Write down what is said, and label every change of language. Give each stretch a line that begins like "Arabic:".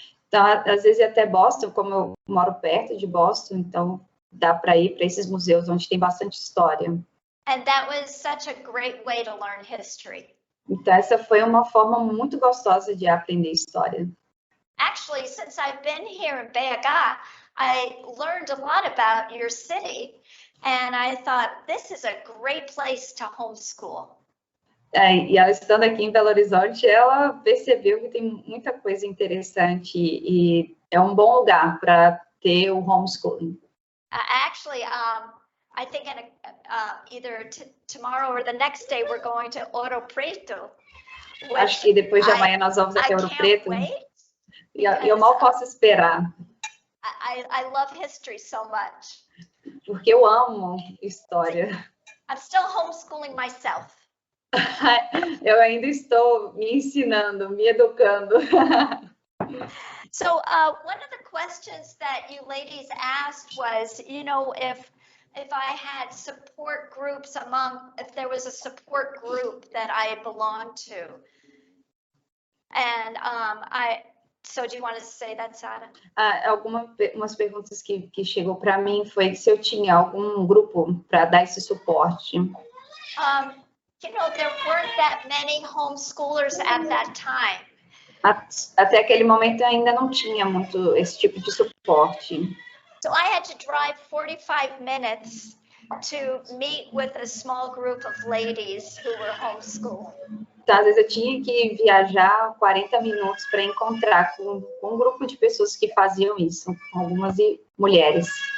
Portuguese: Então, às vezes, até Boston, como eu moro perto de Boston, então dá para ir para esses museus onde tem bastante história.
English: And that was such a great way to learn history.
Portuguese: Então, essa foi uma forma muito gostosa de aprender história.
English: Actually, since I've been here in BH, I learned a lot about your city, and I thought this is a great place to homeschool.
Portuguese: E ela estando aqui em Belo Horizonte, ela percebeu que tem muita coisa interessante e é um bom lugar para ter o homeschooling.
English: Actually, I think either tomorrow or the next day we're going to Ouro Preto.
Portuguese: Acho que depois de amanhã nós vamos até Ouro Preto. E eu mal posso esperar.
English: I love history so much.
Portuguese: Porque eu amo história.
English: I'm still homeschooling myself.
Portuguese: Eu ainda estou me ensinando, me educando.
English: So one of the questions that you ladies asked was, you know, if I had support groups if there was a support group that I belonged to. And so do you want to say that, Sara?
Portuguese: Umas perguntas que chegou para mim foi se eu tinha algum grupo para dar esse suporte.
English: You know, there weren't that many homeschoolers at that time.
Portuguese: Até aquele momento ainda não tinha muito esse tipo de suporte.
English: So I had to drive 45 minutes to meet with a small group of ladies who were homeschooling.
Portuguese: Então, às vezes eu tinha que viajar 40 minutos para encontrar com um grupo de pessoas que faziam isso, algumas mulheres.